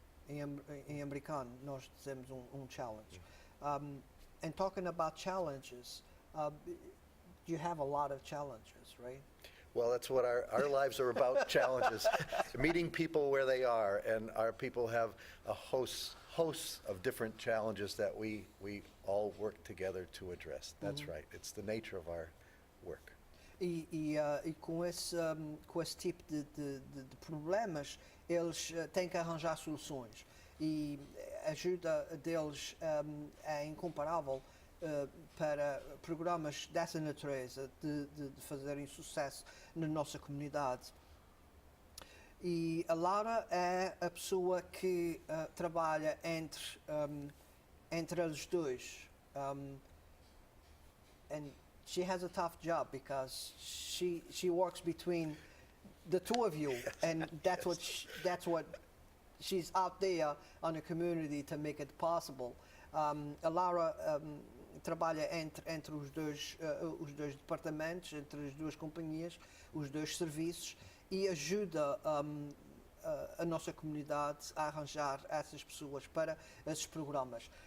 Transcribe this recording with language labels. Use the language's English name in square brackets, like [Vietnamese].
[Portuguese] Em americano nós dizemos um challenge. [English] And talking about challenges, you have a lot of challenges, right? Well, that's what our lives are about, challenges, meeting people where they are, and our people have a host of different challenges that we all work together to address. That's right. It's the nature of our work. [Portuguese] E com esse tipo de problemas, eles têm que arranjar soluções. E a ajuda deles é incomparável para programas dessa natureza, de fazerem sucesso na nossa comunidade. E a Laura é a pessoa que trabalha entre eles dois. [English] And she has a tough job because she works between the two of you, and that's what she's out there on the community to make it possible. [Portuguese] A Laura trabalha entre os dois departamentos, entre as duas companhias, os dois serviços e ajuda a nossa comunidade a arranjar essas pessoas para esses programas.